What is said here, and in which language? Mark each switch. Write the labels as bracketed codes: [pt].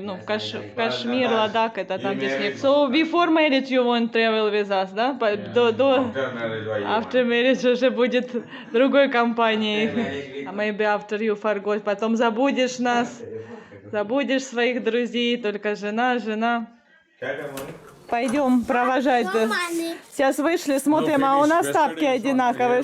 [ru] Ну, Кашмир, Ладак, это там, где снег. [en] So, before marriage you won't travel with us, да? After marriage [ru] уже будет другой компанией. [en] Maybe after you forgot. [ru] Потом забудешь нас, забудешь своих друзей, только жена. Пойдем провожать. Сейчас вышли, смотрим, а у нас тапки одинаковые.